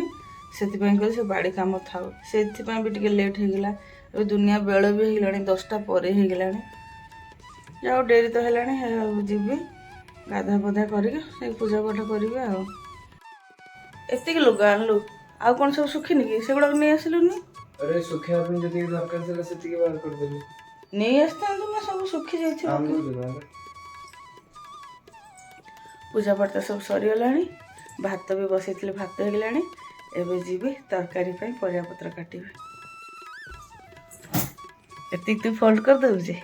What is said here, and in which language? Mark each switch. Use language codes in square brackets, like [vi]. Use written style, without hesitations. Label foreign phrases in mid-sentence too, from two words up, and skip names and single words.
[or] ସେଥିପାଇଁ କହିଲି ସେ ବାଡ଼ି କାମ ଥାଉ। ସେଥିପାଇଁ ବି ଟିକେ ଲେଟ୍ ହେଇଗଲା। ଏବେ ଦୁନିଆ ବେଳ ବି ହେଇଗଲାଣି, 10ଟା ପରେ ହେଇଗଲାଣି। ଯାଉ ଡେରି ତ ହେଲାଣି, ଯିବି ଗାଧା ପାଧା କରିକି ସେଇ ପୂଜା ପାଠ କରିବି। ଆଉ ଏତିକି ଲୁଗା ଆଣିଲୁ, ଆଉ କ'ଣ ସବୁ ଶୁଖିନି କି? ସେଗୁଡ଼ାକ ନେଇ ଆସିଲୁନି। ଅରେ ଶୁଖିଆ ପେ ଯେତି ଦରକାର ଥିଲା ସେତିକି ବାହାର କରିଦେଲି। ନେଇ ଆସିଥାନ୍ତୁ ନା, ସବୁ ଶୁଖି ଯାଇଥିବ। ପୂଜାପାଠ ତ ସବୁ ସରିଗଲାଣି। ଭାତ ବି ବସେଇଥିଲି, ଭାତ ହେଇଗଲାଣି। ଏବେ ଯିବି ତରକାରୀ ପାଇଁ ପରିବାପତ୍ର କାଟିବି। ଏତିକି ତୁ ଫୋଲ୍ଡ କରିଦେବୁ ଯେ।